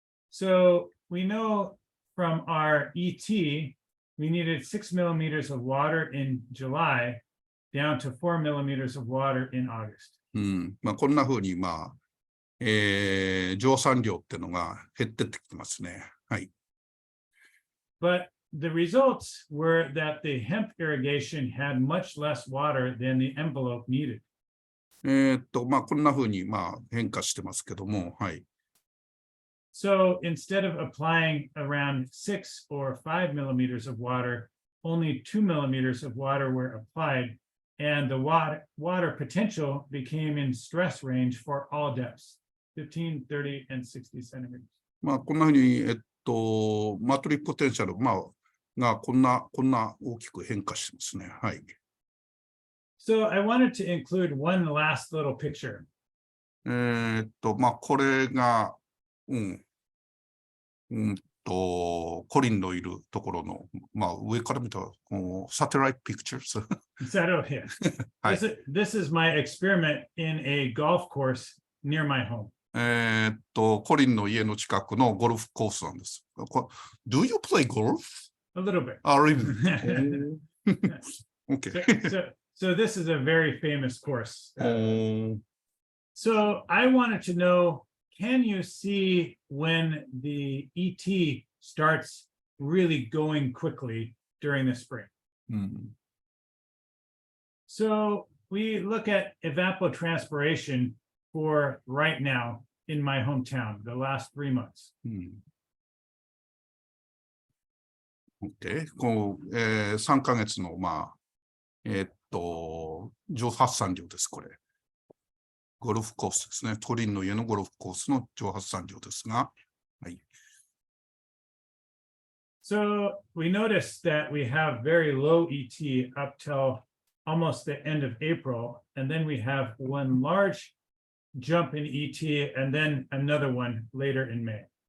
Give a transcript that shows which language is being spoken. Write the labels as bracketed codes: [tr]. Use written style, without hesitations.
[en] So we know from our ET, we needed 6 millimeters of water in July down to 4 millimeters of water in August. [ja] まあ、こんなふうに、まあ、蒸散量っていうのが減ってってきてますね。はい。 [en] But the results were that the hemp irrigation had much less water than the envelope needed. [ja] こんな風に、変化してますけども、はい。 [en] So instead of applying around 6 or 5 millimeters of water, only 2 millimeters of water were applied, and the water potential became in stress range for all depths, 15, 30, and 60 centimeters. [ja] こんな風に、マトリックポテンシャル、がこんな大きく変化してますね。はい。 [en] So I wanted to include one last little picture. [ja] これが、コリンのいるところの、上から見たサテライトピクチャーズ。 [en] Is that okay? [ja] はい。 [en] This is my experiment in a golf course near my home. [ja] コリンの家の近くのゴルフコースなんです。 [en] Do you play golf? A little bit. Really? Okay. So this is a very famous course. So I wanted to know, can you see when the ET starts really going quickly during the spring? So we look at evapotranspiration for right now in my hometown, the last 3 months. Okay. [ja] 3ヶ月の、蒸発散量です、これ。ゴルフコースですね。コリンの家のゴルフコースの蒸発散量ですが。はい。 [en] So we noticed that we have very low ET up till almost the end of April, and then we have one large jump in ET, and then another one later in May.